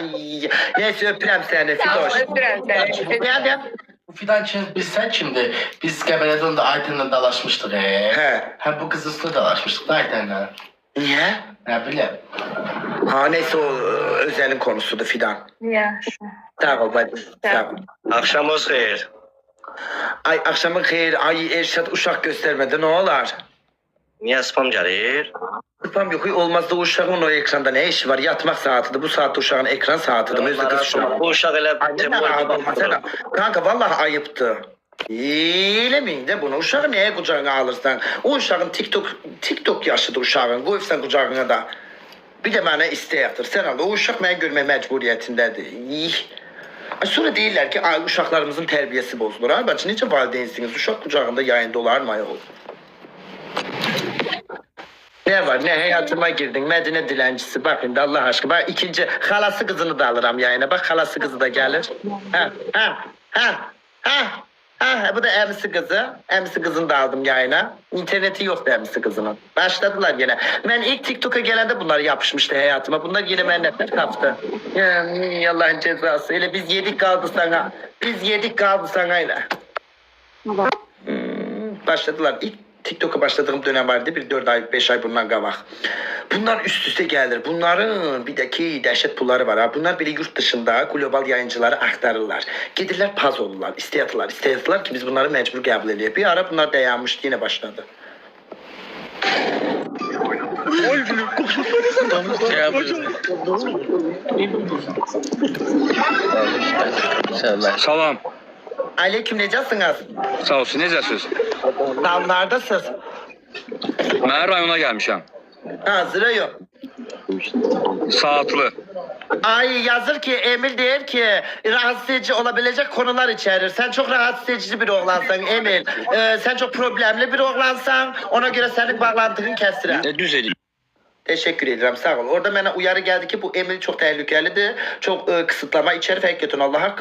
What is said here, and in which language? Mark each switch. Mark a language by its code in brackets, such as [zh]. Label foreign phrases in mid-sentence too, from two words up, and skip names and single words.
[tr] Neyse öpürem seni Fidoş. [az] Öpürəm səni. [tr] Yani Bu Fidan kim? Sen kimdi? [az] Biz Qəbələdən də Aytənlə dalaşmışdıq. He. [tr] Bu kız üstüne dalaşmışdıq da Aytənlə. Niye? Ne bileyim. Neyse o özelin konusudur Fidan. [az] Yaxşı. Sağ ol bacım. Sağ ol. Akşamınız xeyir. [tr] Ay akşamın xeyir, ay Erşad uşaq göstermedi, ne olar? Niye spam gelir? Spam yok, olmazsa uşağın o ekranda ne işi var? Yatmak saatidir, bu saat uşağın ekran saatidir. Özü kız uşağı. [az] Bu uşaq elə [tr] Ay, ne rahat olma sen. Kanka vallahi ayıptı. Eylemeyin de bunu. Uşağı neye kucağına alırsan? O uşağın TikTok yaşıdır uşağın. Koyufsan kucağına da. Bir de bana isteyaptır. Sen al. [az] O uşaq mənə görmək məcburiyyətindədir. Ay, sonra deyirlər ki, ay uşaqlarımızın tərbiyəsi bozulur. Ay bacı, necə valideynsiniz? [tr] Uşaq kucağında yayında olar mı ayol? Ne var? Ne hayatıma girdin? Medine dilencisi. Bak şimdi Allah aşkına. Bak ikinci halası kızını da alırım yayına. Bak halası kızı da gelir. Ha, bu da emsi kızı. Emsi kızını da aldım yayına. İnterneti yoktu emsi kızının. Başladılar yine. Ben ilk TikTok'a gelende bunlar yapışmıştı hayatıma. Bunlar yine benden kaptı. Ya, Allah'ın cezası. Öyle biz yedik kaldı sana. Biz yedik kaldı sana öyle. Başladılar. İlk TikTok'a başladığım dönem vardı. Bir 4 ay, 5 ay [az] bundan qabaq. [tr] Bunlar üst üste gelir. [az] Bunların bir de ki dəhşət pulları var. [tr] Ha. Bunlar böyle yurt dışında global yayıncıları aktarırlar. [az] Gedirlər paz olurlar. İstəyirlər ki biz bunları mecbur qəbul edək. Bir ara bunlar dayanmışdı, yine başladı. Salam. Aleyküm, necəsiniz? Sağ olsun. Necəsiz? Damlardasınız. Mən rayona gəlmişəm. [tr] Ha, sıra yok. [az] Saatlı. [tr] Ay yazır ki Emil der ki rahatsız edici olabilecek konular içerir. Sen çok rahatsız edici bir oğlansan Emil. Sen çok problemli bir oğlansan, ona göre senin bağlantını kestirem. [az] Düz edin. [tr] Teşekkür ederim, [az] sağ ol. [tr] Orada bana uyarı geldi ki bu Emil çok tehlikelidir. Çok kısıtlama içerir. Hakikaten Allah hakkı.